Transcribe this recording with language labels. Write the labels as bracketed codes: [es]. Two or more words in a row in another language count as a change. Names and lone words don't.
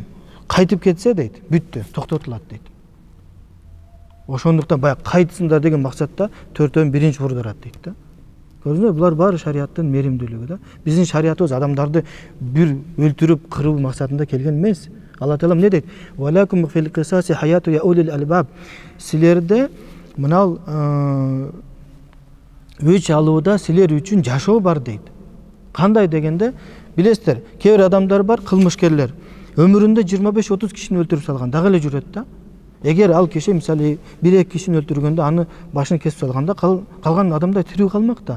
[ky] Кайтып кетсе дейт, бүттү, токтотулат дейт. Ошондуктан баягы кайтсындар деген максатта төртөөнү биринчи урдурат дейт да. Көрдүңүзбү? Булар баары шариаттын меримдүүлүгү да. Биздин шариятыбыз адамдарды бир өлтүрүп кыруу максатында келген эмес. Алла Таала эмне дейт? [ar] ولكم في القصاص حياة يا أولي الألباب. [ky] Силерде мынал өч алууда силер үчүн жашоо бар дейт. Кандай дегенде, билесиздер, кээ бир адамдар бар, кылмышкерлер. Өмүрүндө 25-30 кишини өлтүрүп салган, дагы эле жүрөт да. Эгер ал киши мисалы 1-2 кишини өлтүргөндө аны башын кесип салганда, калган адамдар тирүү калмак да.